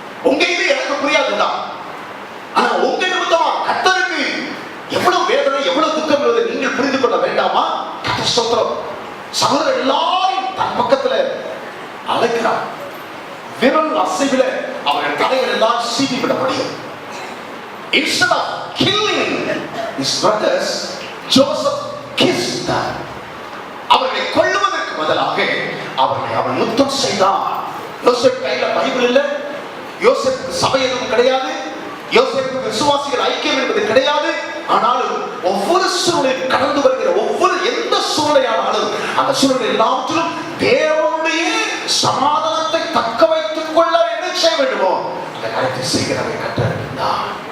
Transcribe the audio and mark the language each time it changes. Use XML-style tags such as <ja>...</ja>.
<ta>உங்க இது எனக்கு புரியாதுண்டா, ஆனா உங்க நிமித்தமா கர்த்தருக்கு எவ்வளவு வேதனை எவ்வளவு துக்கம் என்பதை நீங்கள் புரிந்து கொள்ள வேண்டாமா? கர்த்தர் ஸ்தோத்திரம். சகோதரர் எல்லாரும் தன் பக்கத்துல அழைக்கிறார். விரல் அசைவில அவர்கள் தலைகள் எல்லாம் சீவி விட முடியும்.</ta> <en>Instead of killing his brothers, Joseph kissed them.</en> <ta>அவர்களை கொல்லுவதற்கு பதிலாக அவன் முத்தம் செய்தான். யோசேப்பு கையில பைபிள் இல்லை, யோசேப்புக்கு சபை எதுவும் கிடையாது, யோசேப்புக்கு விசுவாசிகள் ஐக்கியம் என்பது கிடையாது. ஆனாலும் ஒவ்வொரு சூழலில் கடந்து வருகிற ஒவ்வொரு எந்த சூழ்நிலையானாலும் அந்த சூழ்நிலை எல்லாவற்றிலும் தேவனுடைய சமாதானத்தை தக்க வைத்துக் கொள்ள என்ன செய்ய வேண்டுமோ அந்த காரியத்தை செய்கிறவை கற்றறிந்தார்.</ta>